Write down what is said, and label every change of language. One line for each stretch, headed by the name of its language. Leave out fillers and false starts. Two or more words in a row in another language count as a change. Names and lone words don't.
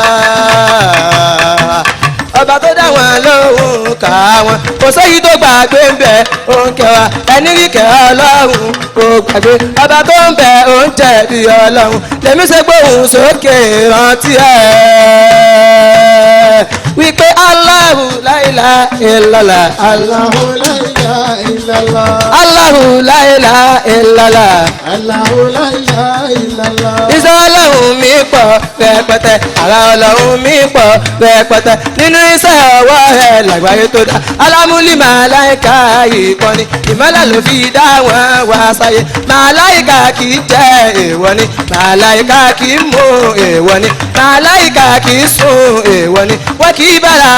Yoruba: ọba tó dá wọn lóhùn ká wọn kò séyìí tó gbàgbé ń bẹ òun kẹwàá ẹni rí kẹ Ọlọ́run kò gbàgbé ọba tó ń bẹ òun jẹ̀bi Ọlọ́run lèmi ṣe gbóhùn sókè rántí ẹ wípé
Arabic: الله لا إله إلا الله الله لا إله إلا الله الله لا إله إلا الله الله لا إله إلا الله.
Yoruba: Iṣẹ́ Ọlọ́run mi pọ̀ rẹpẹtẹ ara Ọlọ́run mi pọ̀ rẹpẹtẹ nínú iṣẹ́ ọwọ́ rẹ̀ lágbàáyé tó dá alámúlí màláìka ìkànnì ìmọ́lẹ̀ ló fi dá wọn wá sáyé màláìka kì í jẹ́ èèwọ̀ ni màláìka kì í mú èèwọ̀ ni màláìka kì í sùn èèwọ̀ ni wọ́n kì í bára